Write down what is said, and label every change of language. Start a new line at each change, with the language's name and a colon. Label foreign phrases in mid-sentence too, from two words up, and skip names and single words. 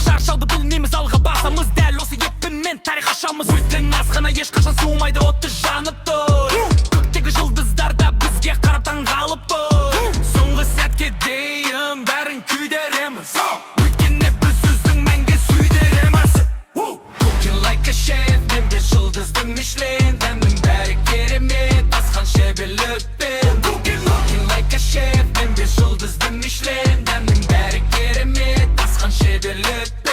Kazakh: Шаршауды білмейміз, алға басамыз. Дәл осы еппенмен тарих ашамыз. Біздің азғана ешқашан суымайды, отты жанып тұр. Көктегі жұлдыздарда бізге қарап таң қалып тұр. Соңғы сәтке дейін бәрін күйдереміз. Өйткені біз өзің мәңгі сүйдереміз.
English: Cooking like a chef,
Kazakh: мен бес жұлдызды Мишлен. Дәмнің бәрі керемет, асқан шеберлікпен.
English: Cooking like a chef,
Kazakh: мен бес жұлдызды Мишлен. Дәмнің бәрі керемет, асқан шеберлікпен.